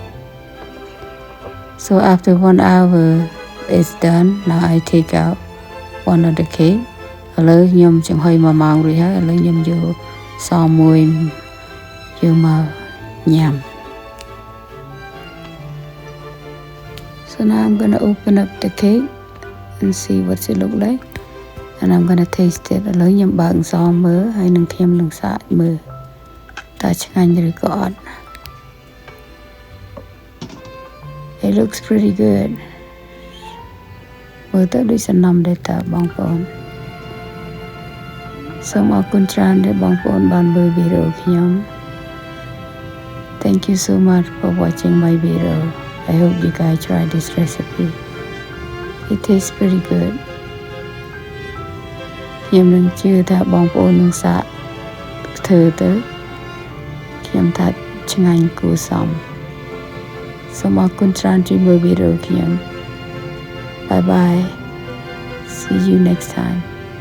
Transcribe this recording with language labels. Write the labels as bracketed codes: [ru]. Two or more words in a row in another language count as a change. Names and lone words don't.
[en] So after 1 hour it's done. Now I take out one of the cake. [km] ឥឡូវខ្ញុំចំហុយ1ម៉ោងរួចហើយឥឡូវខ្ញុំយកសមមួយយកមកញ៉ាំ [en] So now I'm going to open up the cake and see what's it look like. And I'm going to taste it. [km] ឥឡូវខ្ញុំបើកសមមើលហើយនឹងខ្ញុំនឹងសាកមើលតើឆ្ងាញ់ឬក៏អត់ [en] It looks pretty good. [km] មើលទៅដូចសំណុំដែរតើបងប្អូន សូមអរគុណច្រើនដែលបងប្អូនបានមើលវីដេអូខ្ញុំ [en] Thank you so much for watching my video. I hope you guys try this recipe. It tastes pretty good. [km] ខ្ញុំនឹងជឿថាបងប្អូននឹងសាកធ្វើទៅខ្ញុំថាឆ្ងាញ់គួរសមសូមអរគុណច្រើនជួយមើលវីដេអូខ្ញុំ [en] Bye bye. See you next time.